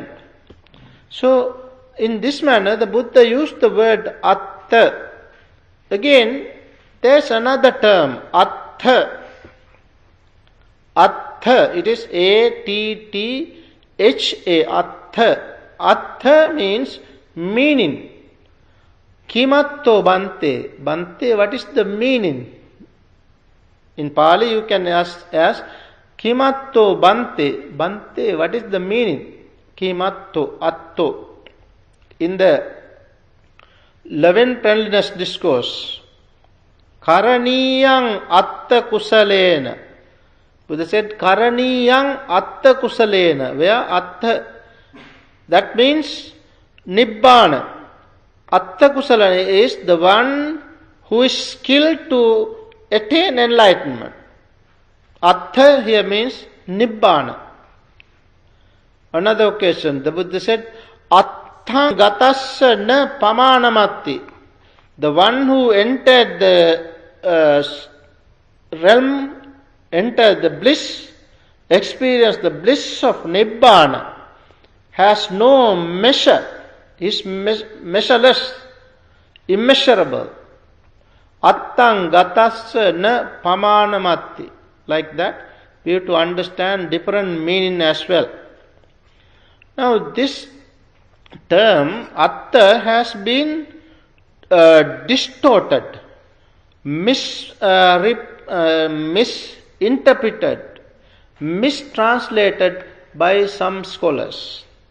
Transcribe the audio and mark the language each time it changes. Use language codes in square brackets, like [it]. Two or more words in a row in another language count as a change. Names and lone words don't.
[en] So, in this manner, the Buddha used the word atta. Again, there is another term, atta. Atta, it is A-T-T-H-A, atta. Atta means meaning. [pi] Kimatto Bhante. [en] Bhante, what is the meaning? In Pali you can ask [pi] Kimatto Bhante. [en] Bhante, what is the meaning? [pi] Kimatto, atto. [en] In the 11th Friendliness Discourse, [pi] Karaniyang atta kusalena. [en] Buddha said, [pi] Karaniyang atta kusalena. [en] Where atta? That means Nibbana. [pi] Atta kusalena [en] is the one who is skilled to attain enlightenment. Atta here means Nibbana. Another occasion, the Buddha said, [pi] Attha gatasya na pamanamatti. [en] The one who entered the realm, entered the bliss, experienced the bliss of Nibbana, has no measure, is measureless, immeasurable. [pi] Attang gatasya na pamanamatti. [en] Like that, we have to understand different meaning as well. Now, this term, atta, has been distorted, misinterpreted, mistranslated by some scholars.